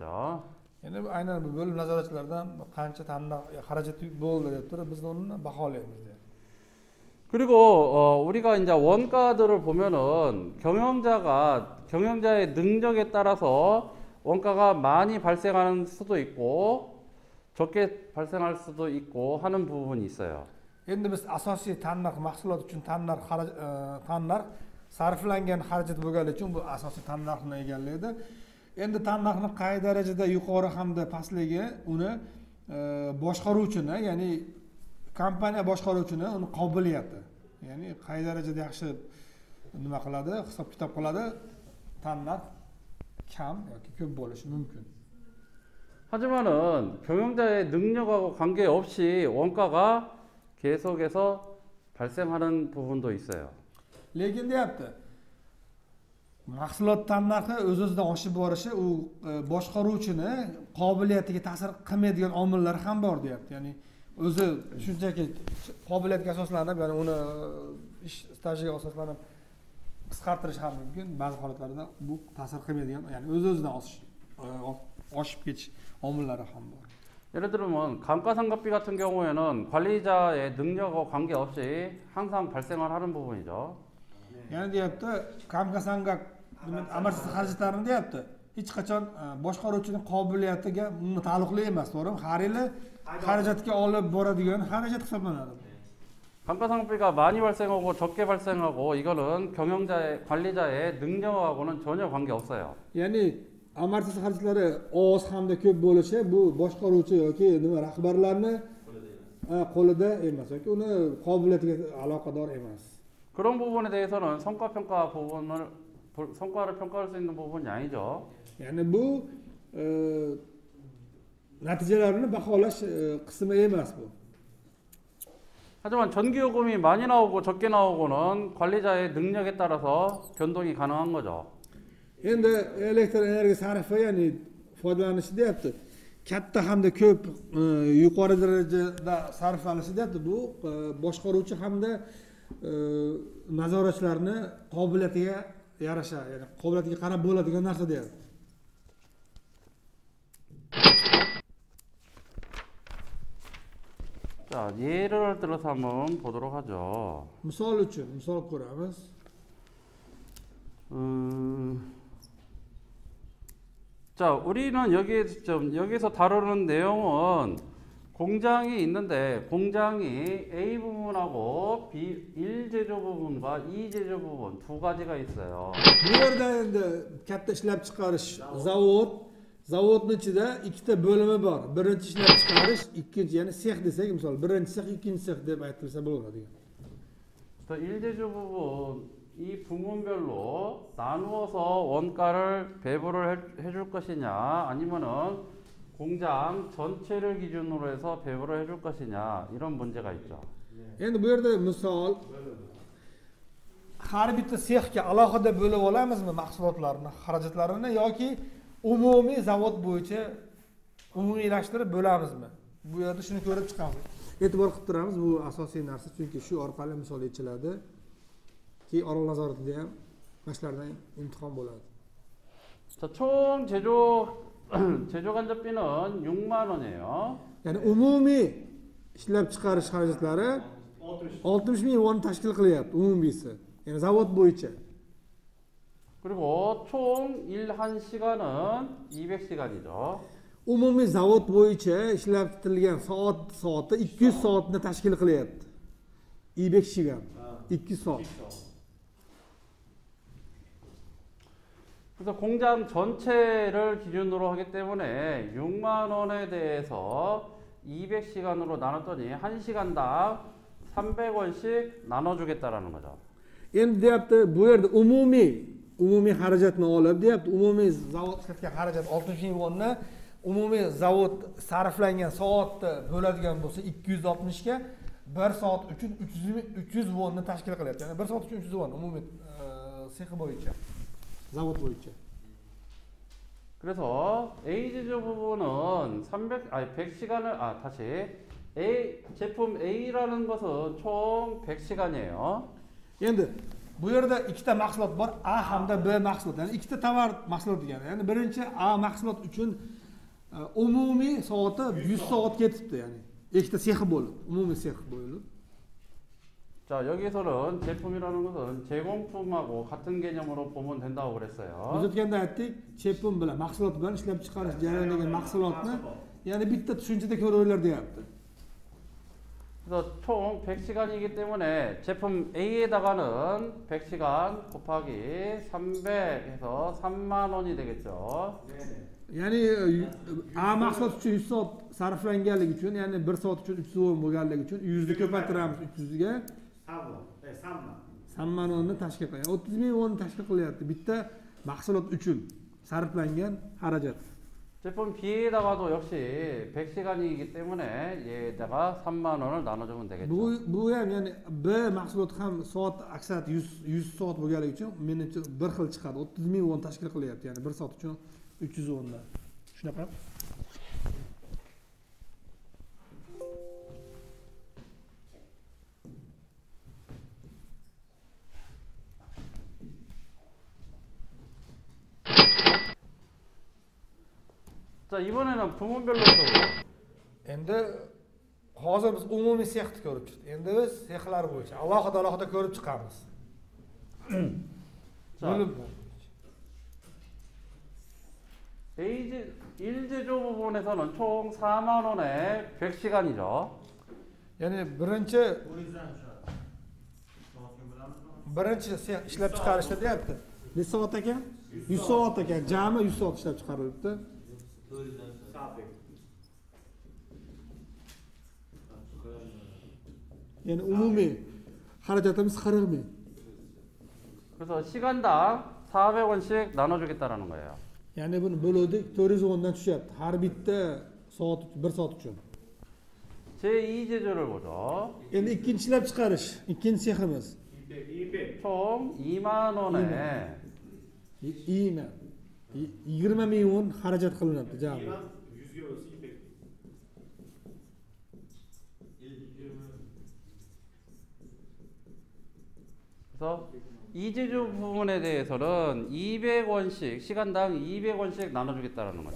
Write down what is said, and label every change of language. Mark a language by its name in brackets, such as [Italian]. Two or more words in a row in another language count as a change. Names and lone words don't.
[Uzbek] Endi aynan bu bo'lim nazoratchilaridan qancha ta'minot xarajat bo'ldi deb turib biz uni baholaymiz. [Korean] 그리고 우리가 이제 원가들을 보면은 경영자의 능력에 따라서 원가가 많이 발생하는 수도 있고 적게 발생할 수도 있고 하는 bu분이 있어요. [Uzbek] Endi biz asosiy tanlarx mahsulot uchun tanlarx sarflangan xarajat bo'lganligi uchun bu asosiy tanlarxni egallaydi. Endi tanlarxning qay darajada yuqori hamda pastligi uni boshqaruvchini, ya'ni kompaniya boshqaruvchini uni qobiliyati, ya'ni qay darajada yaxshi nima qiladi, hisob-kitob qiladi, tanlarx kam yoki ko'p bo'lishi mumkin. [Korean] 하지만은 경영자의 능력하고 관계없이 원가가 계속해서 발생하는 부분도 있어요. [Uzbek] Lekin deyapti, mahsulot tanlarxi o'z-o'zidan oshib borishi u boshqaruvchini qobiliyatiga ta'sir qilmaydigan omillar ham bor deyapti. Ya'ni o'zi shunchaki qobiliyatga asoslanib, ya'ni uni ish stajiga asoslanib qisqartirish ham mumkin. Ba'zi holatlarda bu ta'sir qilmaydigan, ya'ni o'z-o'zidan oshib ketish omillari ham bor. [Korean] 예를 들면 감가상각비 같은 경우에는 관리자의 능력과 관계없이 항상 발생을 하는 부분이죠. [Uzbek] Ya'ni deyapti, kamka-sangak amortizatsiya xarajatlarini deyapti. Hech qachon boshqaruvchining qobiliyatiga taalluqli emas, to'g'rimi? Har yili xarajatga olib boradigan xarajat hisoblanadi. [Korean] 감가상각비가 많이 발생하고 적게 발생하고 이거는 관리자의 능력하고는 전혀 관계없어요. [Uzbek] Ya'ni amortizatsiya xarajatlari oz hamda ko'p bo'lishi bu boshqaruvchi yoki rahbarlarni qo'lida emas yoki uni qobiliyatiga aloqador emas. [Korean] 그런 부분에 대해서는 성과를 평가할 수 있는 부분이 아니죠. [Uzbek] Ya'ni bu natijalarni baholash qismi emas bu. [Korean] 하지만 전기요금이 많이 나오고 적게 나오고는 관리자의 능력에 따라서 변동이 가능한 거죠. [Uzbek] Endi elektr energiya sarfi, ya'ni foydalanishi deyapti. Katta hamda ko'p yuqori darajada sarflanishi deyapti. Bu boshqaruvchi hamda nazoratchilarni qobiliyatiga yarasha, ya'ni qobiliyatiga qarab bo'ladigan narsa deyapti. [Korean] 자, 예를 들어서 한번 보도록 하죠. [Uzbek] Misol ko'ramiz. [Korean] 자, 우리는 여기서 다루는 내용은 공장이 있는데 공장이 A 부분하고 B1 제조 부분과 2 제조 부분 두 가지가 있어요. [Uzbek] Bu yerda endi katta ishlab chiqarish zavodning ichida ikkita bo'limi bor. Birinchi ishlab chiqarish, ikkinchi, ya'ni sex desak, misol birinchi sex, ikkinchi sex deb aytilsa bo'ladi. [Korean] 1 제조 부분 이 부문별로 나누어서 원가를 배분을 해줄 것이냐 아니면은 공장 전체를 기준으로 해서 배분을 해줄 것이냐 이런 문제가 있죠. [Uzbek] Endi bu yerda misol har bitta sexga alohida bo'lib olamizmi mahsulotlarni, xarajatlarini yoki umumiy zavod bo'yicha umumiylashtirib bo'lamizmi? Bu yerda shuni ko'rib chiqamiz. E'tibor qilib turamiz, bu asosiy narsa, chunki shu orqali misol yechiladi. Ki orol nazoratida ham mashlardan imtihon bo'ladi. [Korean] 자, 총 제조 간접비는 6만 원이에요. [Uzbek] Ya'ni umumiy ishlab chiqarish xarajatlari 60 ming won tashkil qilyapti umumiysi. Ya'ni zavod bo'yicha. [Korean] 그리고 총 일한 시간은 200시간이죠. [Uzbek] Umumiy zavod bo'yicha ishlab chiqarilgan soati 200 soatni tashkil qilyapti. [Korean] 200 시간. 200 soat. 그래서 공장 전체를 기준으로 하기 때문에 6만 원에 대해서 200시간으로 나눴더니 1시간당 300원씩 나눠주겠다라는 거죠. [Uzbek] Endi deyapti, bu yerda umumiy xarajatni olib, deyapti, umumiy zavod ishlatgan xarajat 60 ming wonni umumiy zavod sarflangan soatni bo'ladigan bo'lsa 260 ga 1 soat uchun 300 wonni tashkil qilyapti. Ya'ni 1 soat uchun 300 won umumiy sex bo'yicha. Zavod bo'yicha. [Korean] 그래서 A 제조 부분은 100시간을 다시 제품 A라는 것은 총 100시간이에요. [Uzbek] endi bu yerda ikkita mahsulot bor, A hamda B mahsulot. Ya'ni ikkita tovar mahsulot degani. Ya'ni birinchi A mahsulot uchun umumiy soati 100 soat ketibdi, ya'ni ikkita sehi bo'lib, umumiy sehi bo'lib. [Korean] 자, 여기서는 제품이라는 것은 제공품하고 같은 개념으로 보면 된다고 [Uzbek] Biz [Korean] 그랬어요. [Uzbek] o'tganda aytdik, chepim bilan, mahsulot bilan ishlab chiqarish jarayonidagi mahsulotni, ya'ni bitta tushunchada ko'ringlar deyapti. [Korean] 그래서 총 100시간이기 때문에 제품 A에다가는 100시간 곱하기 300 해서 3만 원이 되겠죠. [Uzbek] Ya'ni A mahsulot uchun 100 soat sarflanganligi uchun, ya'ni 1 soat uchun 300 won bo'lganligi uchun 100 ni ko'paytiramiz 300 ga. 3 man wonni tashkil qiladi. 30 ming won tashkil qilyapti bitta mahsulot uchun sarflangan xarajat. [Korean] 제품 B에다가도 역시 100시간이기 때문에 얘에다가 3만 원을 나눠주면 되겠죠. [Uzbek] Bu ham ya'ni B mahsulot ham soat aksariyat 100 soat bo'lganligi uchun menimcha bir xil chiqadi. 30 ming won tashkil qilyapti, ya'ni 1 soat uchun 300 wondan. Shunaqa. [Korean] 자, 이번에는 부문별로 해서 [Uzbek] Endi hozir biz umumiy sexni ko'rib chiqdik. Endi biz sexlar bo'yicha alohida ko'rib chiqamiz. [Korean] 자, [Uzbek] Bo'lib [Korean] 일제조 부분에서는 총 4만 원에 100시간이죠. [Uzbek] ya'ni birinchi sex ishlab chiqarishda deyapti. Ne soat ekan? 100 soat ekan. Jami 100 soat ishlab chiqarilibdi. Yani umumiy xarajatimiz 40 ming. [Korean] 그래서 시간당 400원씩 나눠주겠다라는 거예요. [Uzbek] Ya'ni buni bo'luvdik 400 wondan tushyapti. Har bitta soat 1 soat uchun. [Korean] 제2제조를 보죠. [Uzbek] Endi ikkinchi ishlab chiqarish, ikkinchi seximiz. [Korean] 총 2만 원에 [Uzbek] Iymi? 20 ming won xarajat qilinadi jami. [Korean] 그래서 이제조 부분에 대해서는 200원씩 시간당 200원씩 나눠주겠다라는 거죠.